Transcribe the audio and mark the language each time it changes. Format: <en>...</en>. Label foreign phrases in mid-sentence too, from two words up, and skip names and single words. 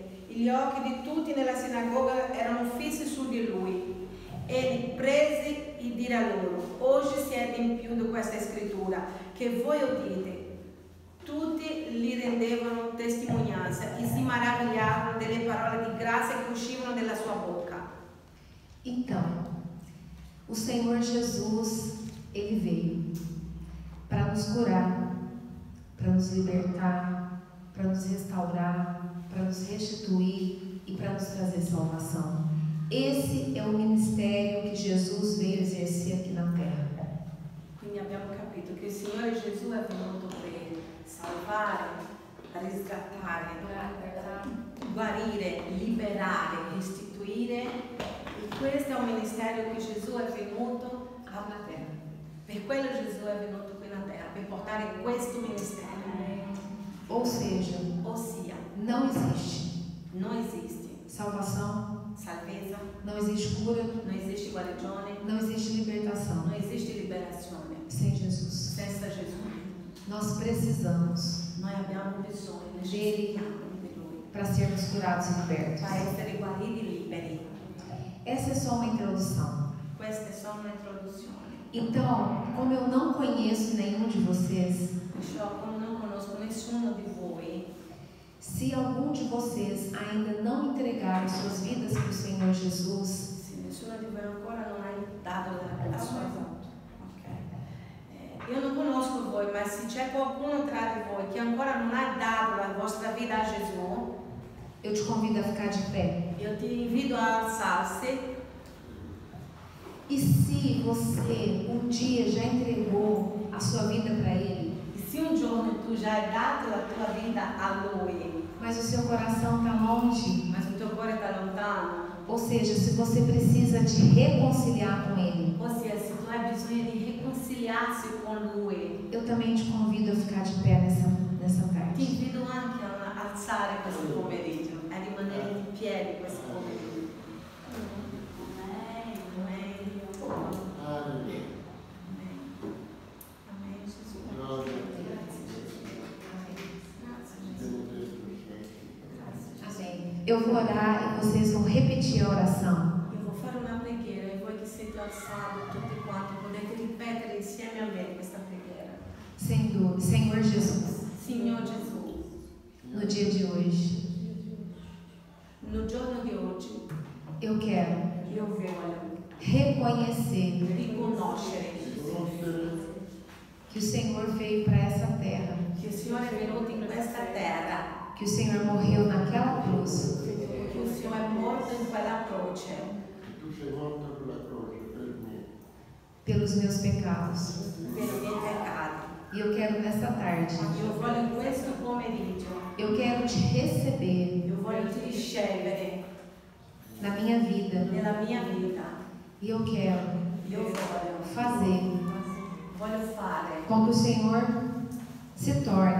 <it>Gli occhi di tutti nella sinagoga erano fissi su di lui. Egli prese e dirà loro: oggi si è adempiuta questa scrittura che voi udite. Tutti gli rendevano testimonianza e si maravigliavano delle parole di grazia che uscivano dalla sua bocca.</it> <pt>Então, o Senhor Jesus, Ele veio para nos curar, para nos libertar, para nos restaurar, para nos restituir e para nos trazer salvação. Esse é o ministério que Jesus veio exercer aqui na terra.</pt> <it>Quindi abbiamo capito che il Signore Gesù è venuto per salvare, riscattare, guarire, liberare, restituire. E questo è un ministero che Gesù è venuto alla terra. Per quello Gesù è venuto qui na terra, per portare questo ministero. Ossia,</it> <pt>não existe salvação,</pt> <it>salvezza,</it> <pt>não existe cura,</pt> <it>non esiste guarigione,</it> <pt>não existe libertação</pt> <it>non esiste liberazione</it> <pt>sem Jesus.</pt> <it>senza Gesù.</it> <pt>Nós precisamos</pt> <it>Noi abbiamo bisogno</it> <pt>dele</pt> <it>di Lui</it> <pt>para sermos curados e libertos.</pt> <it>per essere guariti e liberi.</it> <pt>Essa é só uma introdução.</pt> <it>Queste sono le introduzioni.</it> <pt>Então, como eu não conheço nenhum de vocês,</pt> <it>Perciò, come non conosco nessuno di voi,</it> <pt>se algum de vocês ainda não entregaram suas vidas para o Senhor Jesus,</pt> <it>se nessuno di voi ancora non ha dato la sua vita, io non conosco voi, ma se c'è qualcuno tra di voi che ancora non ha dato la vostra vita a Gesù,</it> <pt>eu te convido a ficar de pé.</pt> <it>io ti invito a alzarsi.</it> <pt>E se você um dia já entregou a sua vida para Ele,</pt> <it>E se un giorno tu già hai dato la tua vita a Lui,</it> <pt>mas o seu coração está longe,</pt> <it>ma il tuo cuore sta lontano,</it> <pt>ou seja, se você precisa de reconciliar com Ele,</pt> <it>ossia se tu hai bisogno di riconciliarsi con Lui,</it> <pt>eu também te convido a ficar de pé nessa</pt> <it>ti</it> <pt>tarde.</pt> <it>invito anche a alzare questo pomeriggio, a rimanere in piedi questo pomeriggio. Amen. Amen. Amen, Gesù. Grazie, Gesù. Grazie, Gesù.</it> <pt>Amém. Eu vou orar e vocês vão repetir a oração.</pt> <it>Io vou fare una preghiera e voi che siete alzati tutti quanti potete ripetere insieme a me questa preghiera.</it> <pt>Senhor Jesus,</pt> <it>Signor Gesù,</it> <pt>no dia de hoje,</pt> <it>no giorno di oggi</it> <pt>eu quero</pt> <it>io voglio</it> <pt>reconhecer</pt> <it>riconoscere</it> <pt>que o Senhor veio para essa terra,</pt> <it>che il Signore è venuto in questa terra,</it> <pt>que o Senhor morreu naquela cruz</pt> <it>che il Signore è morto in quella croce Tu sei morto sulla croce per me.</it> <pt>pelos meus pecados.</pt> <it>per i miei peccati.</it> <pt>E eu quero nessa tarde,</pt> <it>Io voglio in questo pomeriggio,</it> <pt>eu quero te receber</pt> <it>io voglio ti ricevere</it> <pt>na minha vida.</pt> <it>nella mia vita.</it> <pt>E eu quero</pt> <it>Io voglio fare</it> <pt>com que o Senhor se torne</pt>